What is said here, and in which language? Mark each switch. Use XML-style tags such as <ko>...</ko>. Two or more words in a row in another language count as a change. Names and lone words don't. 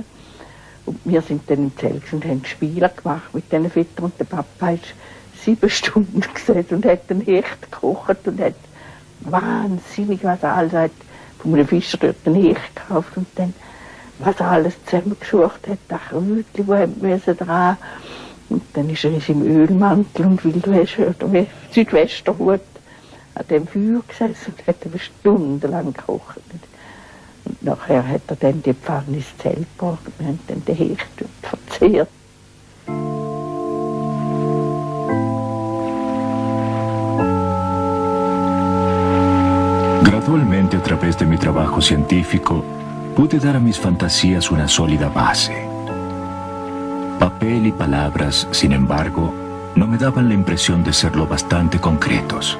<de>Und wir sind dann im Zelt und haben Spiele gemacht mit diesen Vätern und der Papa ist 7 Stunden gesessen und hat einen Hecht gekocht und hat wahnsinnig was alles, hat von einem Fischer dort einen Hecht gekauft und dann was er alles zusammengesucht hat, das Krötchen, wo er dran und dann ist er im Ölmantel und Wildwäsche oder Südwesterhut an dem Feuer gesessen und hat eine stundenlang gekocht. Und nachher hat er dann die Pfanne ins Zelt gebracht und wir haben dann den Hecht verzehrt.</de> <es>Gradualmente, a través de mi trabajo científico, pude dar a mis fantasías una sólida base. Papel y palabras, sin embargo, no me daban la impresión de ser lo bastante concretos.</es>